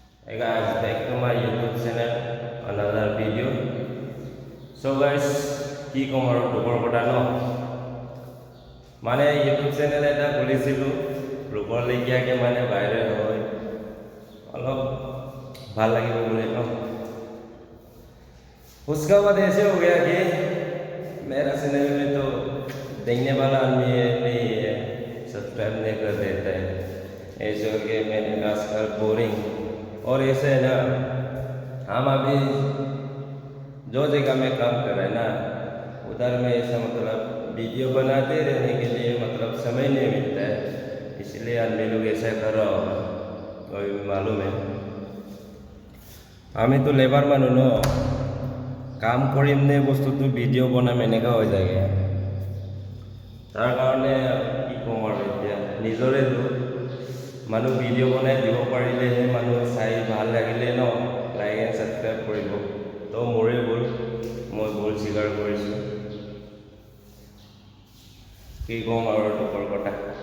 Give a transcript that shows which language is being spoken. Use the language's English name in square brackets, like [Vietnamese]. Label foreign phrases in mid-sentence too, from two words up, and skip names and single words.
[English] Hey guys, back to my YouTube channel, another video. So guys, [Assamese] কি কম আৰু দুখৰ কথা ন মানে [English] YouTube channel [Assamese] এটা খুলিছিলোঁ ৰূপৰলৈকিয়াকৈ মানে ভাইৰেল হয় অলপ ভাল লাগিব বুলি ন [Hindi] उसका बाद ऐसे हो गया कि मेरा चैनल में तो देखने वाला आदमी नहीं है सब्सक्राइब नहीं कर देता है ऐसे हो गया मैंने आजकल बोरिंग और ऐसे है ना हम अभी जो जगह में काम कर रहे हैं ना उधर में ऐसा मतलब वीडियो बनाते रहने के लिए मतलब समय नहीं मिलता है इसलिए आदमी लोग ऐसा कर रहा होगा कोई मालूम है हमें तो लेबर मानो न [Assamese] কাম কৰিম নে বস্তুটো ভিডিঅ' বনাম এনেকুৱা হৈ যায়গৈ তাৰ কাৰণে কি ক'ম আৰু এতিয়া নিজৰে দুখ মানুহ ভিডিঅ' বনাই দিব পাৰিলেহে মানুহ চাই ভাল লাগিলে ন [English] like and subscribe [Assamese] কৰিব তো মোৰে ভুল মই ভুল স্বীকাৰ কৰিছোঁ কি ক'ম আৰু দুখৰ কথা